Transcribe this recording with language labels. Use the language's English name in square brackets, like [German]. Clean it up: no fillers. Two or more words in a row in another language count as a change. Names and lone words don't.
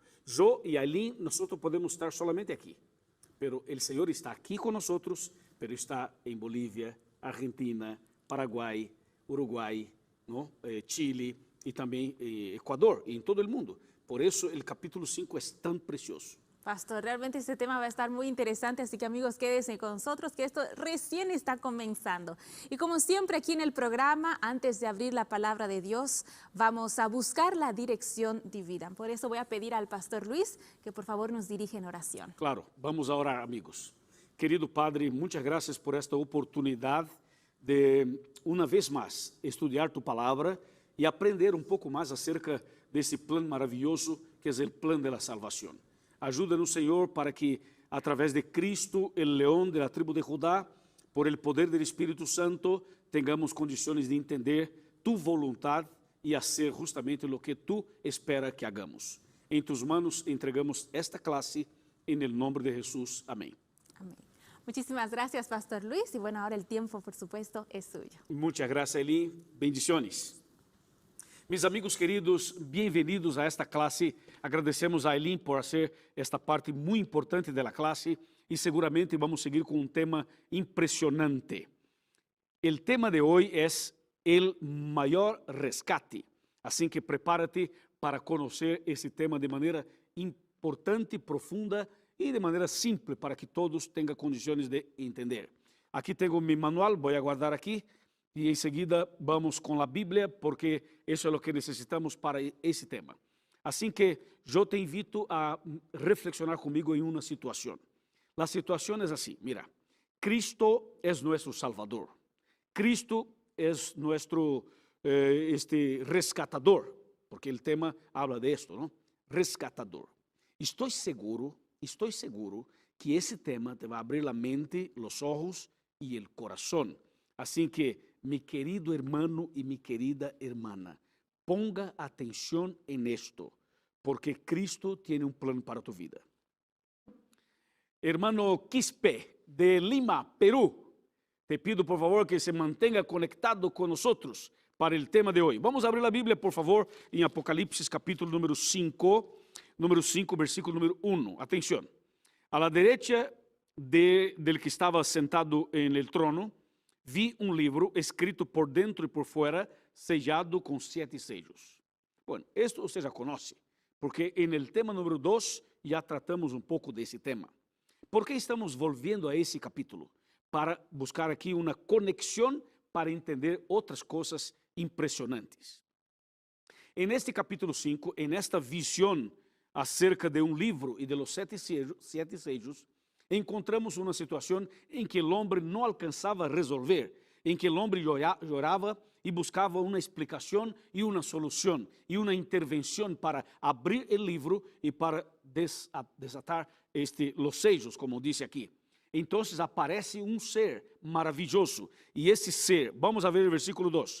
[Portuguese] Eu e Aileen, nós podemos estar solamente aqui, mas o Senhor está aqui conosco, mas está em Bolívia, Argentina, Paraguai, Uruguai, ¿no? Chile e também Equador e em todo o mundo. Por isso, o capítulo 5 é tão precioso. [Spanish] Pastor, realmente este tema va a estar muy interesante, así que amigos, quédense con nosotros, que esto recién está comenzando. Y como siempre aquí en el programa, antes de abrir la palabra de Dios, vamos a buscar la dirección divina. Por eso voy a pedir al Pastor Luis que por favor nos dirija en oración. Claro, vamos a orar, amigos. Querido Padre, muchas gracias por esta oportunidad de, [Portuguese] uma vez mais, estudar tu palavra e aprender um pouco mais acerca desse plano maravilhoso que é o plano da salvação. Ajuda-nos, Senhor, para que, através de Cristo, o leão da tribo de Judá, [Spanish] por el [Portuguese] poder do Espírito Santo, tengamos condições de entender tu vontade e fazer justamente o que tu espera que hagamos. Em [Spanish] tus manos entregamos esta [Portuguese] classe, em nome de Jesus. Amém. [Spanish] Amén. Muchísimas gracias, Pastor Luis. Y bueno, ahora el tiempo, por supuesto, es suyo. Muchas gracias, Eli. Bendiciones. Mis amigos queridos, [Portuguese] bem-vindos a esta classe. Agradecemos a Aileen por ser esta parte muito importante da classe e seguramente vamos seguir com um tema impressionante. O tema de hoje é o maior rescate. Assim que prepárate para conhecer esse tema de maneira importante, profunda e de maneira simples para que todos tenham condições de entender. Aqui tenho meu manual, vou aguardar aqui. E em seguida vamos com a Bíblia, porque isso é o que necessitamos para esse tema. Assim que eu te invito a reflexionar comigo em uma situação. A situação é assim, mira, Cristo é nosso Salvador. Cristo é nosso rescatador, porque o tema [Spanish] habla de esto, [Portuguese] ¿no? Rescatador. Estou seguro que esse tema te vai abrir a mente, os olhos e o coração. Assim que [Spanish] mi querido hermano y mi querida hermana, ponga atención en esto, porque Cristo tiene un plan para tu vida. Hermano Quispe, de Lima, Perú, te pido por favor que se mantenga conectado con nosotros para el tema de hoy. Vamos a abrir la Biblia, por favor, en Apocalipsis capítulo número 5, versículo número 1. Atención, a la derecha del que estaba sentado en el trono, [Portuguese] vi um livro escrito por dentro e por fora, [Spanish] sellado com 7 sellos. Bueno, esto [Portuguese] você já conhece, porque [Spanish] en el tema número 2 [Portuguese] já tratamos um pouco desse tema. ¿Por que estamos volviendo a esse capítulo? Para buscar aqui uma conexão para entender outras coisas impressionantes. [Spanish] En este capítulo 5, en esta visión acerca de un livro y de los 7 sellos, [Portuguese] encontramos uma situação em que o homem não alcançava a resolver, em que o homem chorava e buscava uma explicação e uma solução e uma intervenção para abrir o livro e para desatar os sellos, como diz aqui. Então aparece um ser maravilhoso e esse ser, vamos a ver o versículo 2.